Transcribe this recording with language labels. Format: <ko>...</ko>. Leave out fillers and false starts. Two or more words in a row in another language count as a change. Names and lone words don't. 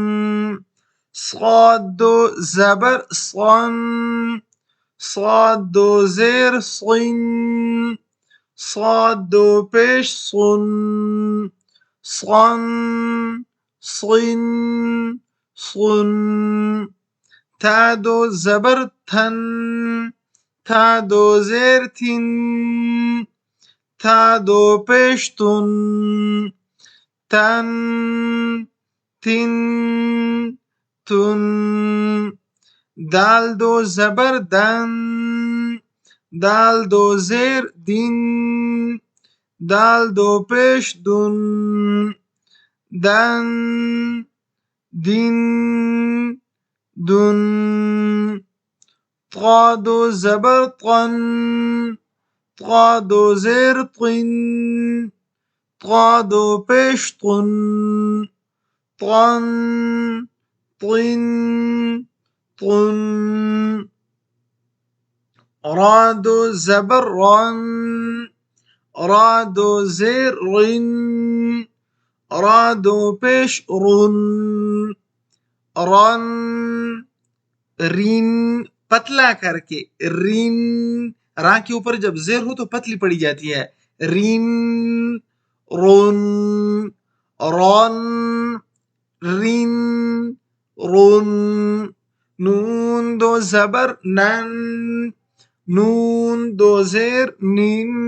<ur>صاد دو زبر صَن، صاد دو زیر صِن، صاد دو پیش صُن، صَن، صِن، صُن. ثا دو زبر ثَن، ثا دو زیر ثِن، ثا دو پیش ثُن, تن تن تن دال دو زبر دن دال دو زیر دن دال دو پیش دن دن دن دن طا دو زبر طن طا دو زیر طن طا دو پیش طن طن طن طن را دو زبر رن را دو زیر رن را دو پیش رن رن رین پتلا کر کے رین را کے اوپر جب زیر ہو تو پتلی پڑی جاتی ہے رین رون رون رین رون نون دو زبر نن نون دو زیر نین</ur>